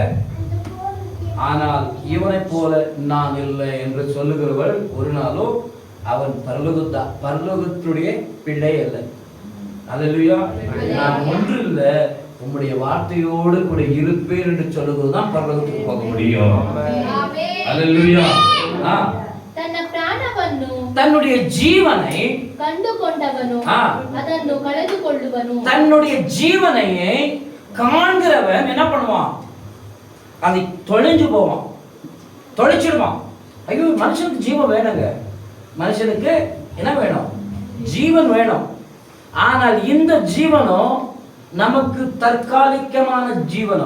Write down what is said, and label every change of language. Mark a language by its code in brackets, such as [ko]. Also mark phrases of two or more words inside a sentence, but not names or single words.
[ta] ஆனால் இவனை போல நான் இல்லை என்று சொல்லுகிறவள் ஒரு நாளும் அவன் பரலோகத்துடைய பிள்ளை அல்ல. அல்லேலூயா. நான் ஒன்று இல்லை, உம்முடைய வார்த்தையோடு கூட இருப்பேன் என்று சொல்லுவதுதான் பரலோகத்துக்கு போக முடியும். அல்லேலூயா. தன்னுடைய ஜீவனை [kn] ಕಂಡುಕೊಂಡವನು ಅದನ್ನು ಕಳೆದುಕೊಳ್ಳುವನು. [ta] தன்னுடைய ஜீவனையை காண்கிறவன் என்ன பண்ணுவான்? அதை தொலைஞ்சு போவான், தொலைச்சிடுவான். ஐயோ, மனுஷனுக்கு ஜீவன் வேணுங்க. மனுஷனுக்கு என்ன வேணும்? ஜீவன் வேணும். ஆனால் இந்த ஜீவனம் நமக்கு தற்காலிகமான ஜீவனம்.